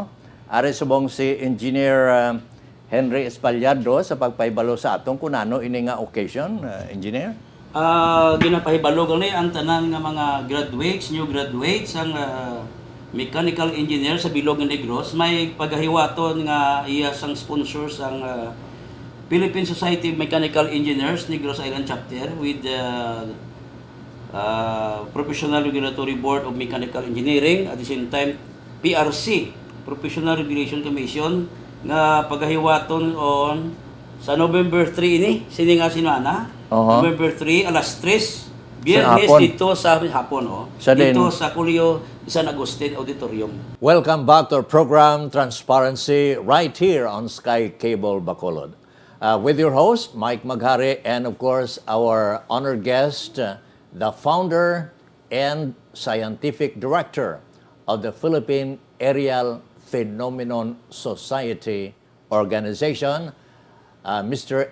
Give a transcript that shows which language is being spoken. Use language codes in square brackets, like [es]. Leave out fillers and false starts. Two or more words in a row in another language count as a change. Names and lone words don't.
[hil] Ari subong si Engineer Henry Espallado sa pagpahibalo sa aton kunano ini nga occasion, engineer. Ginapahibalo gani ang tanan nga mga graduates, [en] new graduates [hil] ang mechanical engineer sa Bilog ng Negros. May pagahiwaton nga iya sang sponsors ang Philippine Society of Mechanical Engineers Negros Island Chapter with the Professional Regulatory Board of Mechanical Engineering, [en] at the same time [hil] PRC, Professional Regulation Commission, nga pagahiwaton on sa November 3 ini sini nga sinana. November 3 alas 3 Biyernes hapon. dito sa hapon, dito sa Colegio San Agustin Auditorium. [en] Welcome back to our program Transparency right here on Sky Cable Bacolod. With your host, Mike Maghari, and of course, our honored guest, the founder and scientific director of the Philippine Aerial Phenomenon Society organization, Mr.